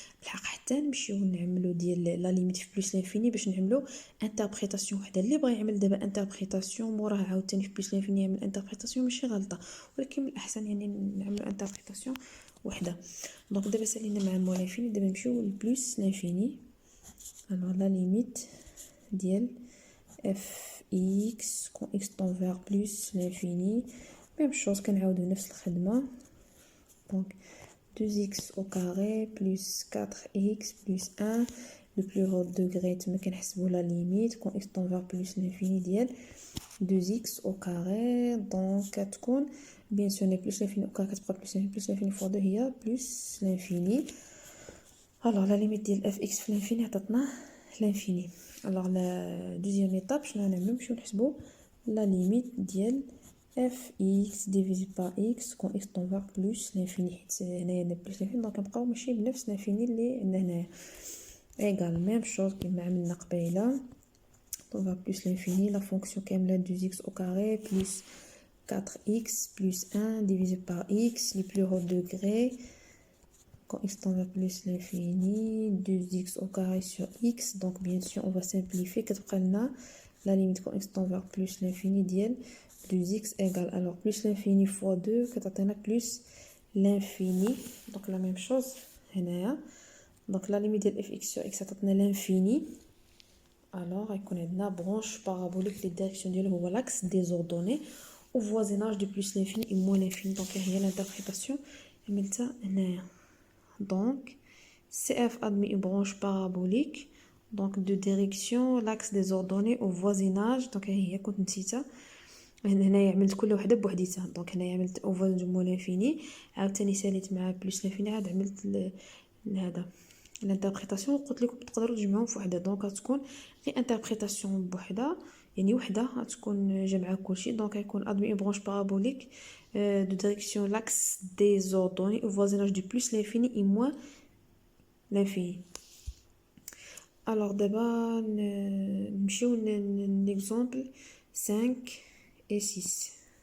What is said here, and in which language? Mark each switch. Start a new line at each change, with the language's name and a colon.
Arabic: بالحق حتى نمشيو نعملو ديال لا ليميت في بلس لانفيني باش نعملو انتربريتاسيون وحده. اللي بغى يعمل دابا انتربريتاسيون موراه عاوتاني في بلس لانفيني يعمل انتربريتاسيون ماشي غلطه، ولكن من الاحسن يعني نعملو انتربريتاسيون وحده. دونك دابا سالينا مع مول لانفيني، دابا نمشيو لبلس لانفيني.
French: alors لا ليميت ديال f x quand x tend vers plus l'infini même chose
Arabic: كنعاودو نفس الخدمه.
French: donc 2x au carré plus 4x plus 1 le plus haut degré
Arabic: تما كنحسبوا
French: la limite quand x tend vers plus l'infini ديال 2x au carré. donc كتكون bien sûr plus l'infini au carré كتبقى plus l'infini fois 2 هي plus l'infini. alors la limite ديال f x في l'infini عطاتنا l'infini. alors la deuxième étape
Arabic: شنو غنعملو؟ نمشيو نحسبوا
French: la limite ديال f x divisé par x quand x tend vers plus l'infini.
Arabic: حيت هنايا عندنا
French: plus l'infini
Arabic: دونك كنبقاو ماشي بنفس l'infini اللي عندنا هنايا.
French: égal même chose
Arabic: كما عملنا قبيله.
French: tend vers plus l'infini la fonction كامله 2x au carré plus 4x plus 1 divisé par x le plus haut degré quand x tend vers plus l'infini 2x au carré sur x. donc bien sûr on va simplifier
Arabic: كتبقى لنا
French: la limite quand x tend vers plus l'infini ديال 2x égale alors plus l'infini fois 2 كتعطينا plus l'infini. donc la même chose هنايا. donc la limite ديال f x sur x عطاتنا l'infini. alors
Arabic: غيكون عندنا
French: برونش بارابوليك لي ديريكسيون ديالو هو لاكس ديزوردوني au voisinage de plus l'infini et moins l'infini. donc هي l'interprétation
Arabic: عملتها هنايا.
French: donc CF admet une branche parabolique donc de direction l'axe désordonné au voisinage.
Arabic: donc هي كنت نسيتها هنايا عملت كل وحده بوحديتها. دونك هنايا عملت
French: au voisinage
Arabic: مول l'infini، عاوتاني ساليت مع بلس l'infini، عاد عملت هذا الانتربريتاسيون. قلت لكم تقدروا تجمعوهم في وحده. دونك غتكون غير انتربريتاسيون بوحده يعني وحده غتكون جمعه كلشي.
French: دونك غيكون admet une branche parabolique de direction l'axe désordonné au voisinage du plus l'infini et moins l'infini. alors d'abord نمشيو l'exemple 5 et 6.